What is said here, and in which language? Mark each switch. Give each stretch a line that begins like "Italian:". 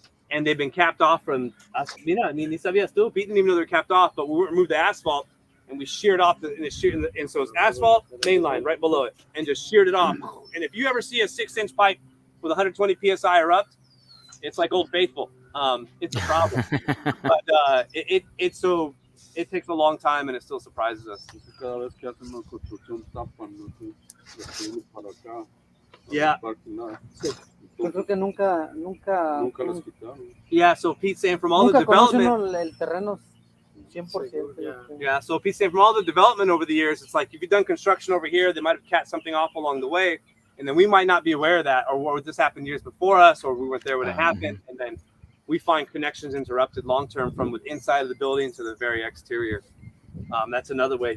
English: And they've been capped off from us.
Spanish: Mira, ni sabías tú.
English: Pete didn't even know they were capped off, but we removed the asphalt and we sheared off and so it's asphalt main line right below it, and just sheared it off. And if you ever see a 6-inch pipe with 120 psi erupt, it's like Old Faithful. It's a problem. But it takes a long time and it still surprises us.
Spanish: Cada vez que hacen una construcción tapan para acá.
English: Yeah.
Spanish: Yo creo que nunca las quitaron.
English: Yeah, so Pete's saying from all the development,
Spanish: el terreno 100%.
English: Yeah, so Pete's saying from all the development over the years, it's like if you've done construction over here, they might have capped something off along the way, and then we might not be aware of that, or what this happened years before us, or we weren't there when it happened, and then we find connections interrupted long term from the inside of the building to the very exterior. That's another way.